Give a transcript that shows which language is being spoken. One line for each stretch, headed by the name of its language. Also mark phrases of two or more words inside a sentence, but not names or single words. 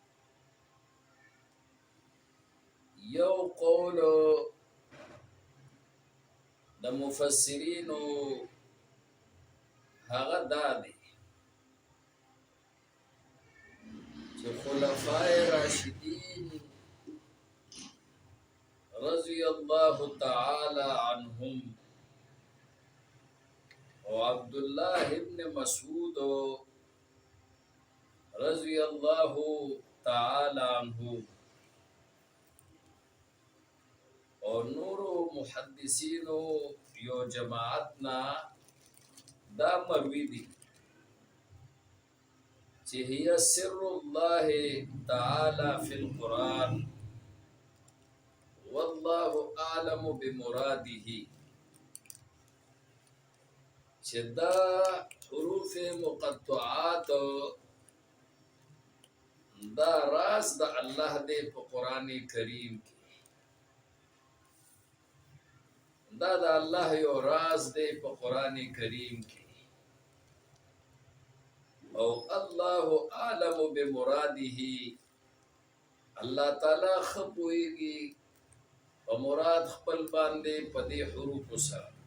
Pashto: یو قول د مفسرینو هغه دا دی چې خلفای راشدین
Arabic: رضی الله تعالی عنهم
Pashto: او عبدالله ابن مسعود
Arabic: رضی اللہ تعالی عنہ
Pashto: اور نور محدثین یو جماعتنا دا مروی دی چې
Arabic: هي سر الله تعالی فی القرآن والله اعلم بمراده
Pashto: چې دا
Arabic: حروف مقطعات
Pashto: دا راز د الله دې په قرآن کریم کې دا د الله یو راز دې په قرآن کریم کې او
Arabic: الله اعلم بمراده
Pashto: الله تعالی خپويږي او مراد خپل باندې په دې حروف سره